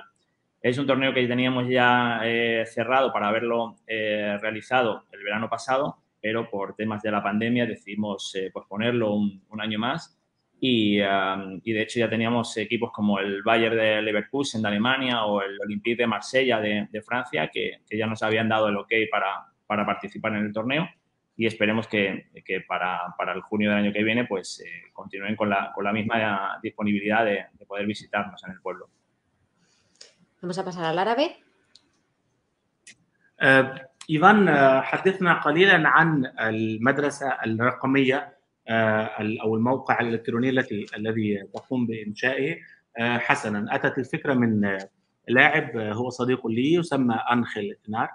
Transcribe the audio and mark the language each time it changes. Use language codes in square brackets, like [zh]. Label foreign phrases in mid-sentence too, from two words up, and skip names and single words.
[es] Es un torneo que teníamos ya cerrado para haberlo realizado el verano pasado, pero por temas de la pandemia decidimos posponerlo un año más y de hecho ya teníamos equipos como el Bayern de Leverkusen de Alemania o el Olympique de Marsella de Francia que ya nos habían dado el ok para participar en el torneo y esperemos que para el junio del año que viene pues continúen con la misma disponibilidad de poder visitarnos en el pueblo. Vamos a pasar al árabe. [ar] إيفان، حدثنا قليلا عن المدرسة الرقمية أو الموقع الإلكتروني الذي تقوم بإنشائه. حسنا، أتت الفكرة من لاعب هو صديق لي يسمى أنخيل تنار.